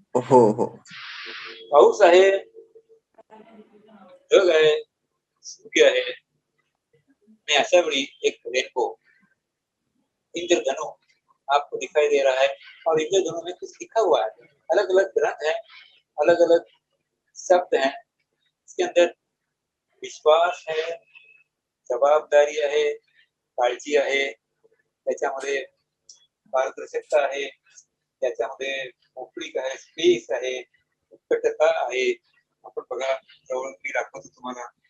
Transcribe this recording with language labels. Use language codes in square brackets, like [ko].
[mr] हो हो. पाऊस आहे, जग आहे, सूर्य आहे आणि अशा वेळी एक रेनबो इंद्रधनु [hi] आपको दिखाई दे रहा है और इंद्रधनु में कुछ लिखा हुआ है. अलग अलग रंग है, अलग अलग शब्द हैं. इसके अंदर विश्वास है, [mr] जबाबदारी आहे, काळजी आहे, त्याच्यामध्ये पारदर्शकता आहे, त्याच्यामध्ये मोकळीक आहे, स्पेस आहे, उत्कटता आहे. आपण बघा जवळ मी दाखवतो तुम्हाला.